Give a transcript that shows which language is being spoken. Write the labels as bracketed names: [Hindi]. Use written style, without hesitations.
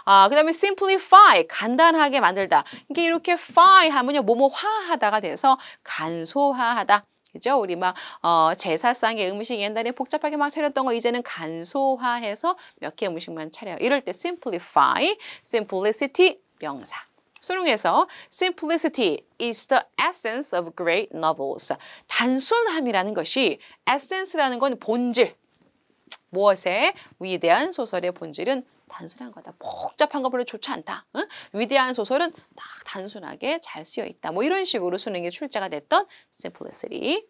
[Korean] 그 다음에 simplify, 간단하게 만들다. 이게 이렇게 fy 하면요, 뭐뭐화하다가 돼서 간소화하다. 그죠? 우리 막 제사상의 음식 옛날에 복잡하게 막 차렸던 거 이제는 간소화해서 몇 개 음식만 차려요. 이럴 때 simplify, simplicity 명사. 수능에서 [English] simplicity is the essence of great novels. [Korean] 단순함이라는 것이 essence라는 건 본질. 무엇에? 위대한 소설의 본질은 단순한 거다. 복잡한 거 별로 좋지 않다. 응? 위대한 소설은 딱 단순하게 잘 쓰여 있다. 뭐 이런 식으로 수능에 출제가 됐던 simplicity.